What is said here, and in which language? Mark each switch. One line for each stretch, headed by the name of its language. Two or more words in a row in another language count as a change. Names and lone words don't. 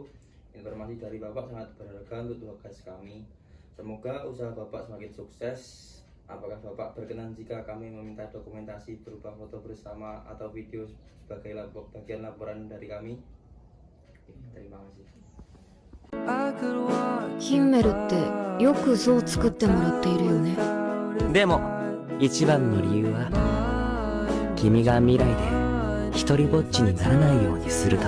Indonesian: Informasi dari Bapak sangat berharga untuk tugas kami. Semoga usaha Bapak semakin sukses. Apakah Bapak berkenan jika kami meminta dokumentasi berupa foto bersama atau video sebagai bagian laporan dari kami? Terima kasih.
Japanese: ヒンメルってよく像作ってもらっているよね。でも一番の理由は君が未来で一人ぼっちにならないようにするため